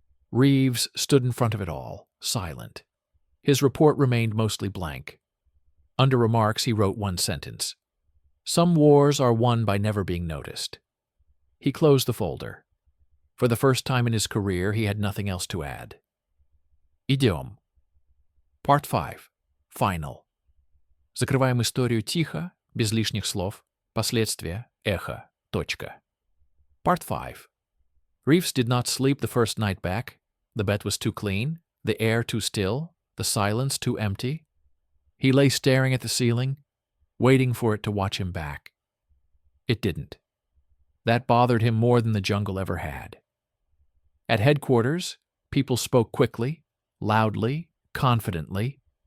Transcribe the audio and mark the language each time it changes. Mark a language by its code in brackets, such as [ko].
[en] Reeves stood in front of it all, silent. His report remained mostly blank. Under remarks, he wrote one sentence. Some wars are won by never being noticed. He closed the folder. For the first time in his career, he had nothing else to add. [ru] Идем. [en] Part 5. Final. [ru] Закрываем историю тихо, без лишних слов, последствия, эхо, точка. [en] Part 5. Reeves did not sleep the first night back. The bed was too clean, the air too still, the silence too empty. He lay staring at the ceiling, waiting for it to watch him back. It didn't. That bothered him more than the jungle ever had. At headquarters, people spoke quickly, loudly, confidently.